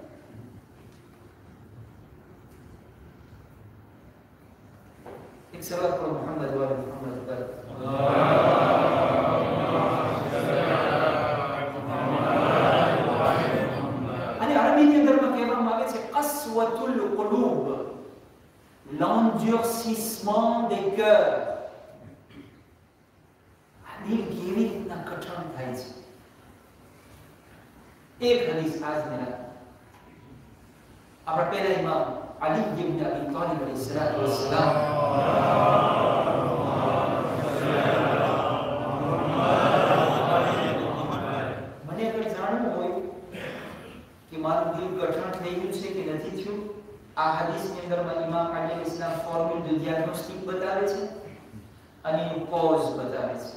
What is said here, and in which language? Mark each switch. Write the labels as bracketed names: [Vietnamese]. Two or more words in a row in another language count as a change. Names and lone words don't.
[Gujarati] એક શરૂઆત કરો મુહમ્મદ વાલે મુહમ્મદ પર. અને અરબીની અંદરમાં કહેવામાં આવે છે [Arabic] قسوة القلوب, [French] l'endurcissement des cœurs. [Gujarati] આ દિલ કેવી રીતના કઠણ થાય છે. એક હદીસ આજની રાત આપણા પહેલા ઇમામ Ali ibn Abi Talib [Arabic] عليه الصلاة والسلام [Gujarati] મને અગર જાણવું હોય કે મારું દિલ કઠણ થઈ ગયું છે કે નથી થયું, આ હદીસની અંદરમાં ઇમામ અલી ઇસ્લામ [English] formula diagnostic [Gujarati] બતાવે છે અને એનું કોઝ બતાવે છે.